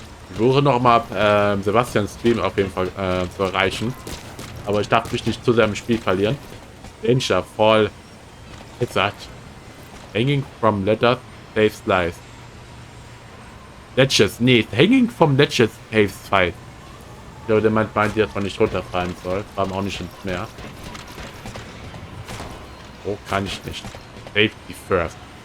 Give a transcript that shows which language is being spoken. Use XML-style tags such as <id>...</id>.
<de>Ich versuche noch mal Sebastians Stream auf jeden Fall zu erreichen. Aber ich darf mich nicht zu sehr im Spiel verlieren. Danger, voll. Jetzt sagt.</de> <en>Hanging from ledges saves lives. Ledges, nee, hanging from ledges saves fight.</en> <de>Ich glaube, der meint, dass man nicht runterfallen soll. Haben auch nicht ins Meer. Oh, kann ich nicht.</de> <en>Safety first.</en>